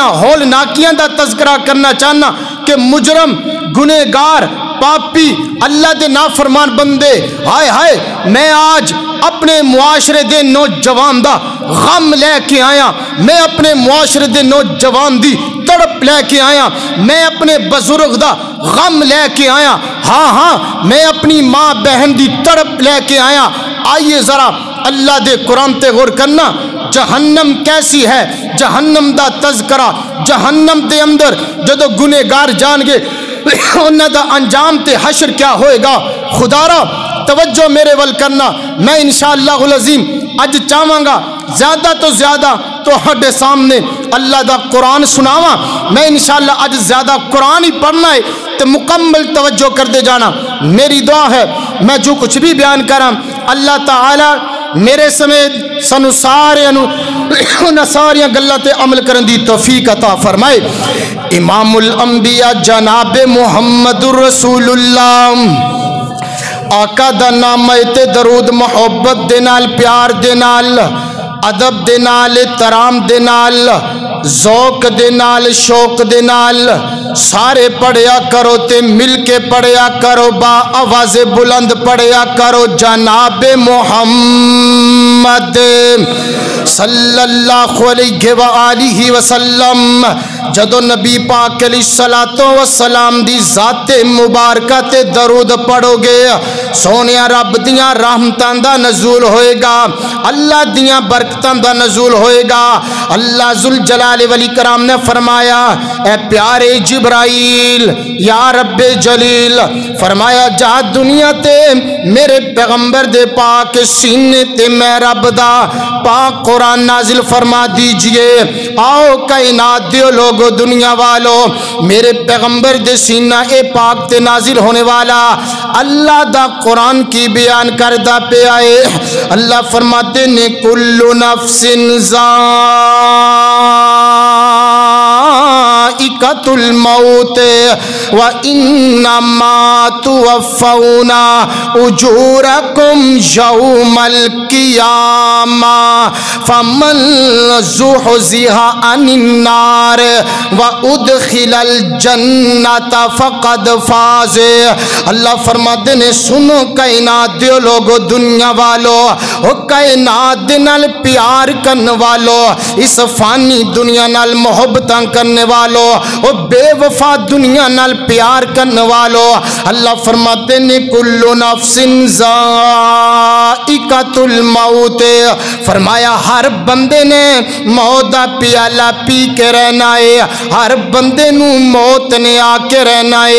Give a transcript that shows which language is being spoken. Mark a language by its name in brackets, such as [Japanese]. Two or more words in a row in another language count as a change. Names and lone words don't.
[Punjabi] ہولناکیاں دا تذکرہ کرنا چاہنا کہ مجرم، گنہگار، پاپی، اللہ دے نافرمان بندے، ہائے ہائے میں آج اپنے معاشرے دے نوجوان دا غم لے کے آیا، میں اپنے معاشرے دے نوجوان دی تڑپ لے کے آیا، میں اپنے بزرگ دا غم لے کے آیا، ہاں میں اپنی ماں بہن دی تڑپ لے کے آیا۔ آئیے ذرا اللہ دے قرآن تے غور کرنا، جہنم کیسی ہے، جہنم دا تذکرہ، جہنم دے اندر جدو گنہگار جان گے انہاں دا انجام تے حشر کیا ہوئے گا۔ خدا را توجہ میرے ول کرنا، میں [Arabic] انشاءاللہ العظیم [Punjabi] اج چاہواں گا زیادہ تو زیادہ تہاڈے سامنے اللہ دا قرآن سناواں. میں انشاءاللہ اج زیادہ قرآن ہی پڑھنا ہے تو مکمل توجہ کرتے جانا. میری دعا ہے میں جو کچھ بھی بیان کراں اللہ تعالی میرے سمیت سانو سارے انہاں ساریاں گلاں تے عمل کرن دی توفیق عطا فرمائے. امام الانبیاء جناب [Arabic] محمد رسول اللہ [Punjabi] آقا دا نام تے درود محبت دے نال پیار دے نال ادب دے نال احترام دے نال ذوق دے نال شوق دے نال سارے پڑھیا کرو تے مل کے پڑھیا کرو با آواز بلند پڑھیا کرو جناب محمد [Arabic] صلی اللہ علیہ وآلہ وسلم. [Punjabi] جدو نبی پاک [Arabic] علیہ الصلوۃ والسلام [Punjabi] دی ذات مبارکہ تے درود پڑھو گے سونیا رب دیاں رحمتاں دا نزول ہوئے گا, اللہ دیاں برکتاں دا نزول ہوئے گا. اللہ [Arabic] ذوالجلال والاکرام [Punjabi] نے فرمایا اے پیارے جبرائیل [Arabic] یا رب جلیل [Punjabi] فرمایا جا دنیا تے میرے پیغمبر دے پاک سینے تے میں رب دا پاک قرآن نازل فرما دیجئے. آؤ کائنات دیو لوگو دنیا والو میرے پیغمبر دے سینہ اے پاک تے نازل ہونے والا اللہ دا قرآن کی بیان کردہ پہ آئے. اللہ فرماتے نے [Arabic] کل نفس ذائقۃ الموت وانما توفون اجورکم یوم القیامہ فمن زحزح عن النار وادخل الجنۃ فقد فاز. [Punjabi] اللہ فرماتے نے سنو کائنات دیو لوگو دنیا والو او کائنات دے نال پیار کرنے والو اس فانی دنیا نال محبتاں کرنے والو او بے وفا دنیا نال پیار کرنے والو اللہ فرماتے نے [Arabic] کل نفس ذائقۃ الموت [Punjabi] فرمایا ہر بندے نے موت دا پیالہ پی کے رہنا ہے, ہر بندے نو موت نے آ کے رہنا ہے.